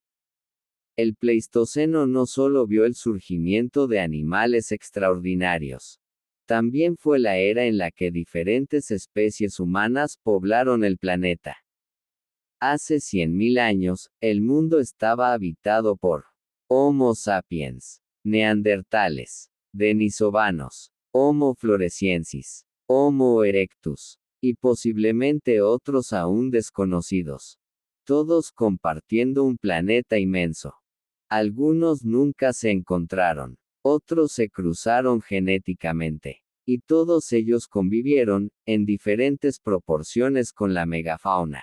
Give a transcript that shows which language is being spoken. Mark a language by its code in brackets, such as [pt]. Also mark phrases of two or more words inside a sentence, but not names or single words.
[es] El Pleistoceno no solo vio el surgimiento de animales extraordinarios. También fue la era en la que diferentes especies humanas poblaron el planeta. Hace 100.000 años, el mundo estaba habitado por Homo sapiens, neandertales, denisovanos, Homo floresiensis, Homo erectus, y posiblemente otros aún desconocidos. Todos compartiendo un planeta inmenso. Algunos nunca se encontraron, otros se cruzaron genéticamente, y todos ellos convivieron, en diferentes proporciones con la megafauna.